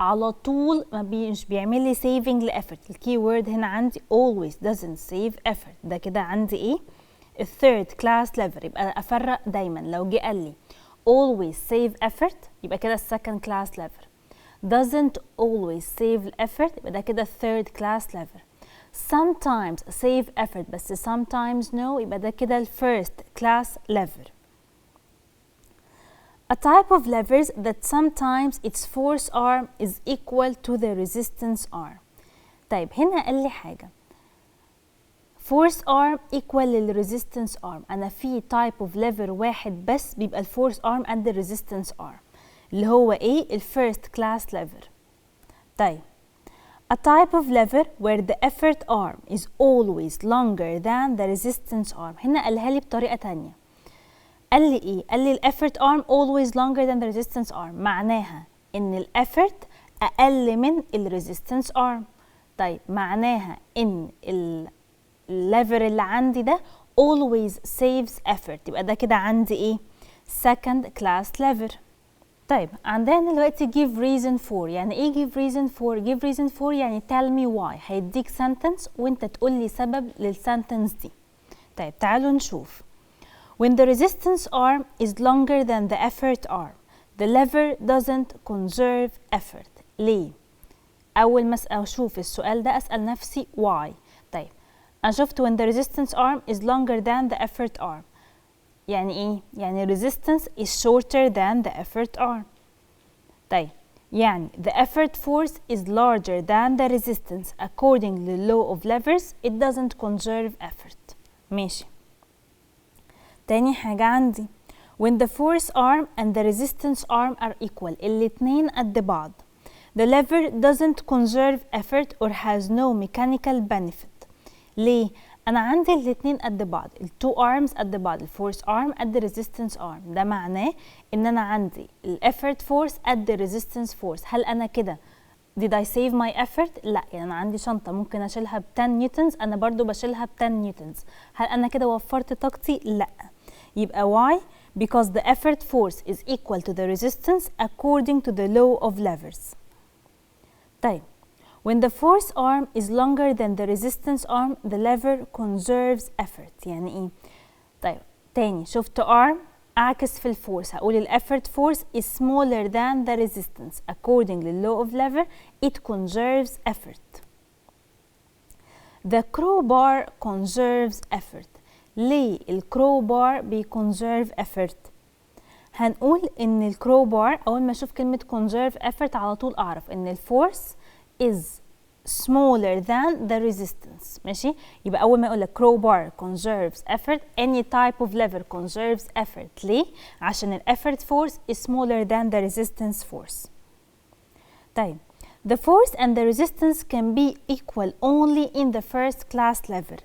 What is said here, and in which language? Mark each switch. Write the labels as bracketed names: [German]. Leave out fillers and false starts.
[Arabic] على طول مش بيعمل لي saving لeffort. [English] الكي وورد [Arabic] هنا عندي [English] always doesn't save effort. [Arabic] ده كده عندي ايه؟ الثيرد كلاس lever. يبقى افرق دايما لو جه قال لي [English] always save effort [Arabic] يبقى كده السكند كلاس lever. [English] doesn't always save effort [Arabic] يبقى ده كده [English] الثيرد class lever. sometimes save effort بس sometimes no [Arabic] يبقى ده كده [English] الفيرست class lever. A type of levers that sometimes its force arm is equal to the resistance arm. [Arabic] طيب هنا قال لي حاجة [English] force arm equal [Arabic] للresistance arm. [English] أنا في type of lever [Arabic] واحد بس بيبقى [English] الforce arm and the resistance arm [Arabic] اللي هو إيه؟ [English] الفيرست class lever. طيب a type of lever where the effort arm is always longer than the resistance arm. [Arabic] هنا قالها لي بطريقة تانية. قال لي ايه؟ قال لي [English] الeffort arm always longer than the resistance arm. [Arabic] معناها ان الeffort اقل من الresistance arm. طيب معناها ان الليفر اللي عندي ده [English] always saves effort. [Arabic] يبقى ده كده عندي ايه؟ second class lever. [English] طيب [Arabic] عندنا دلوقتي [English] give reason for. يعني ايه give reason for؟ give reason for يعني tell me why. [Arabic] هيديك sentence وانت تقول لي سبب للسنتنس دي. طيب تعالوا نشوف. [English] When the resistance arm is longer than the effort arm, the lever doesn't conserve effort. ليه؟ [Arabic] أول ما أشوف السؤال ده أسأل نفسي why. [English] طيب أنا شفت when the resistance arm is longer than the effort arm. يعني إيه؟ يعني resistance is shorter than the effort arm. طيب يعني the effort force is larger than the resistance according to the law of levers, it doesn't conserve effort. [Arabic] ماشي. [English] تاني حاجة عندي when the force arm and the resistance arm are equal، [Arabic] الاتنين قد بعض. [English] The lever doesn't conserve effort or has no mechanical benefit. [Arabic] ليه؟ أنا عندي الاتنين قد بعض، التو arms قد بعض، الفورس arm قد resistance arm. ده معناه إن أنا عندي الeffort force قد resistance force. هل أنا كده [English] did I save my effort؟ [Arabic] لا، يعني أنا عندي شنطة ممكن أشيلها ب 10 نيوتنز، أنا برضو بشيلها ب 10 نيوتنز. هل أنا كده وفرت طاقتي؟ لا. [English] يبقى why؟ Because the effort force is equal to the resistance according to the law of levers. طيب when the force arm is longer than the resistance arm, the lever conserves effort. [Arabic] يعني ايه؟ طيب تاني شفت arm أعكس في الفورس، [English] هقول ال effort force is smaller than the resistance according to the law of lever, it conserves effort. The crowbar conserves effort. [Arabic] ليه الكروبار بيكونسيرف effort؟ هنقول ان الكروبار اول ما اشوف كلمة conserve effort على طول اعرف ان الفورس [English] is smaller than the resistance. ماشي، [Arabic] يبقى اول ما اقول لك [English] crowbar conserves effort, any type of lever conserves effort. ليه؟ عشان ال effort force is smaller than the resistance force. طيب the force and the resistance can be equal only in the first class lever.